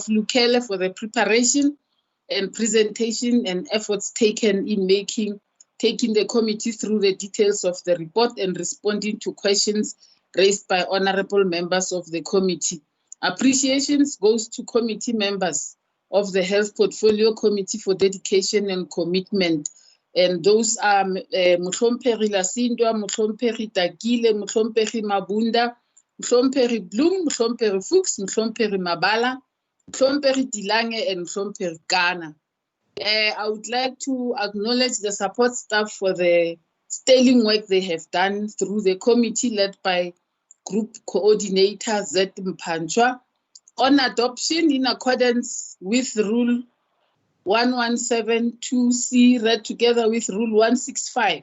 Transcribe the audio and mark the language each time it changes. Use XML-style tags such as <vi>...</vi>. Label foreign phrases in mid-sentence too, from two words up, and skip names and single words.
<en>Lukele for the preparation and presentation and efforts taken in taking the committee through the details of the report and responding to questions raised by honorable members of the committee. Appreciations goes to committee members of the Health Portfolio Committee for dedication and commitment. And those are Mhlomphehi Lasindwa, Mhlomphehi Takile, Mhlomphehi Mabunda, Mhlomphehi Bloom, Mhlomphehi Fuchs, Mhlomphehi Mabala, Mhlomphehi Dilange, and Mhlomphehi Ghana. I would like to acknowledge the support staff for the sterling work they have done through the committee led by Group Coordinator Z Mpanchwa on adoption in accordance with Rule 1172C read together with Rule 165.</en>